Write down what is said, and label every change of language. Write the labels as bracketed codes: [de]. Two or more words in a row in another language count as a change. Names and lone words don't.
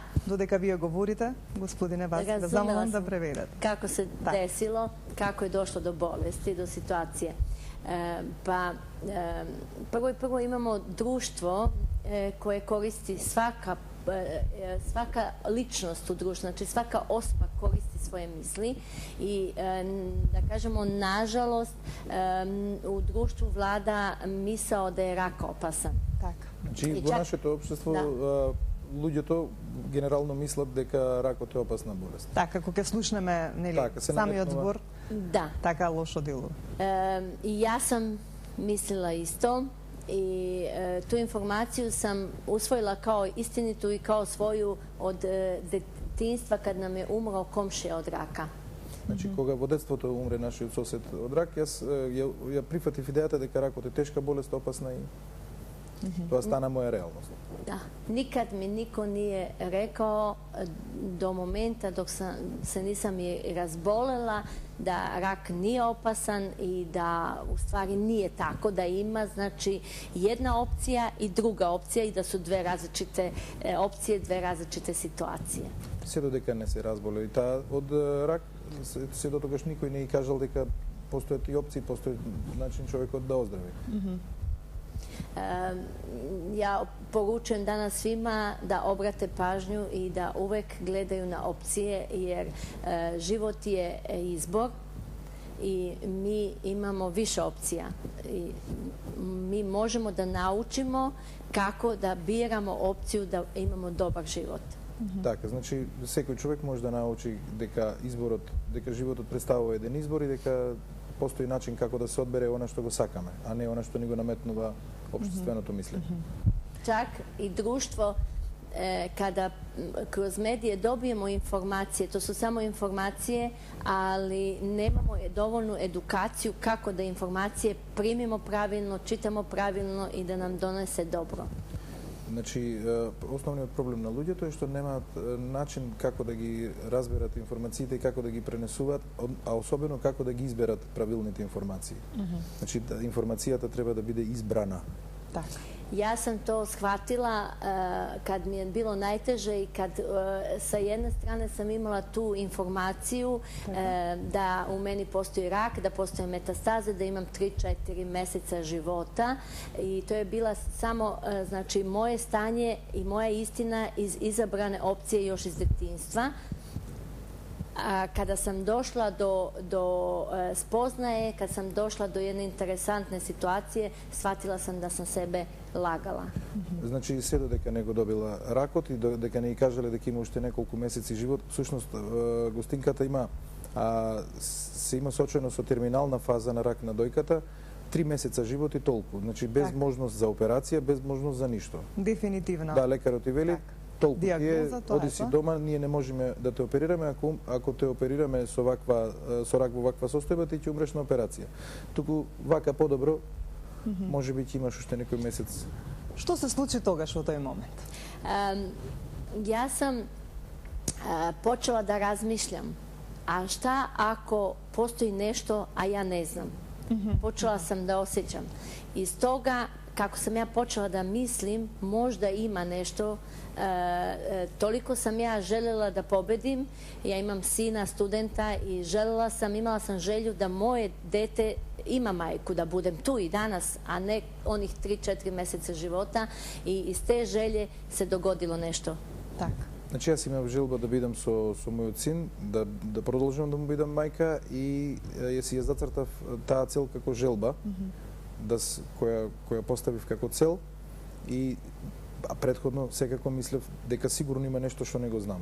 [mk] Додека вие говорите, господине, вас да замолам да преведете. Како се десило, како е дошло до болести, до ситуација. [sr] Прво имамо друштво кое користи свака личност у друштvu, znači svaka osoba koristi svoje misli i da kažemo nažalost u društvu vlada misao da je rak opasan. [mk] Така. Значи во нашето општество луѓето генерално мислат дека ракот е опасна болест. Така, кога ќе слушнеме, нели, самиот збор, така лошо делува. [sr] I ja sam mislila isto. I tu informaciju sam usvojila kao istinitu i kao svoju od detinjstva kad nam je umro komšija od raka. [mk] Значи, кога во детството умре нашиот сосед од рак, јас ја прифатив идејата дека ракот е тешка болест, опасна и тоа стана моја реалност. [sr] Da, nikad mi niko nije rekao do momenta dok se nisam i razbolela da rak nije opasan i da u stvari nije tako, da ima znači jedna opcija i druga opcija i da su dve različite opcije, dve različite situacije. [mk] Се додека не се разболе и таа од рак, се до тогаш никој не ги кажал дека постојат и опции, постои начин човекот да оздрави. [sr] Ja poručujem danas svima da obrate pažnju i da uvek gledaju na opcije jer život je izbor i mi imamo više opcija. I mi možemo da naučimo kako da biramo opciju da imamo dobar život. [mk] Така, значи секој човек може да научи дека животот представува еден избор и дека постои начин како да се одбере она што го сакаме, а не она што ни го наметнува општественото мислење. [sr] Čak i društvo kada kroz medije dobijemo informacije, to su samo informacije, ali nemamo dovoljnu edukaciju kako da informacije primimo pravilno, čitamo pravilno i da nam donese dobro. [mk] Значи, основниот проблем на луѓето е што немаат начин како да ги разберат информациите и како да ги пренесуваат, а особено како да ги изберат правилните информации. Значи, информацијата треба да биде избрана. Така. [sr] Ja sam to shvatila kad mi je bilo najteže i kad sa jedne strane sam imala tu informaciju da u meni postoji rak, da postoje metastaze, da imam 3-4 meseca života i to je bila samo znači moje stanje i moja istina iz izabrane opcije još iz detinjstva. Kada sam došla do spoznaje, kad sam došla do jedne interesantne situacije, shvatila sam da sam sebe lagala. [mk] Значи, се додека не го добила ракот и додека не ги кажале дека има уште неколку месеци живот, всушност гостинката има сочено со терминална фаза на рак на дојката, 3 месеца живот и толку. Значи, без можност за операција, без можност за ништо. Дефинитивно. Да, лекарот ти вели, толку оди си дома, ние не можеме да те оперираме, ако те оперираме со рак во ваква состојба, ти ќе умреш на операција. Туку вака подобро, може би ќе имаш уште некој месец. Што се случи тогаш во тој момент? [sr] Ja sam počela da razmišljam, a šta ako postoji nešto, a ja ne znam? Počela sam da osjećam. Iz toga kako sam ja počela da mislim, možda ima nešto, toliko sam ja željela da pobedim. Ja imam sina, studenta i imala sam želju da moje dete ima majku, da budem tu i danas, a ne onih 3-4 meseca života, i iz te želje se dogodilo nešto. [mk] Так. Значи јас имав желба да бидам со мојот син, да продолжам да му бидам мајка, и јас ја зацртав таа цел како желба, која поставив како цел, и претходно секако мислев дека сигурно има нешто што не го знам.